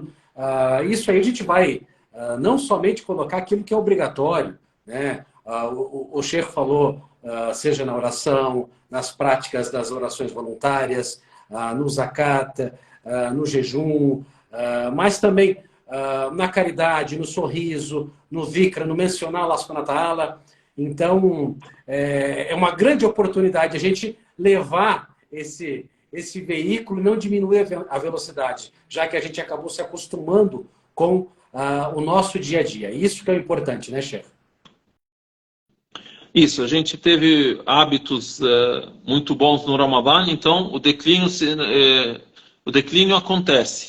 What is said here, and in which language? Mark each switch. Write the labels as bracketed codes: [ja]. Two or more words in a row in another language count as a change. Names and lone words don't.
[pt] Isso aí a gente vai não somente colocar aquilo que é obrigatório, né? O Sheikh falou, seja na oração, nas práticas das orações voluntárias, no zakat, no jejum, mas também na caridade, no sorriso, no vikra, no mencionar [ar] الله سبحانه وتعالى. [pt] Então, é uma grande oportunidade a gente levar esse veículo e não diminuir a velocidade, já que a gente acabou se acostumando com o nosso dia a dia. Isso que é importante, né, Sheikh? Isso, a gente teve hábitos muito bons no Ramadã, então o declínio acontece.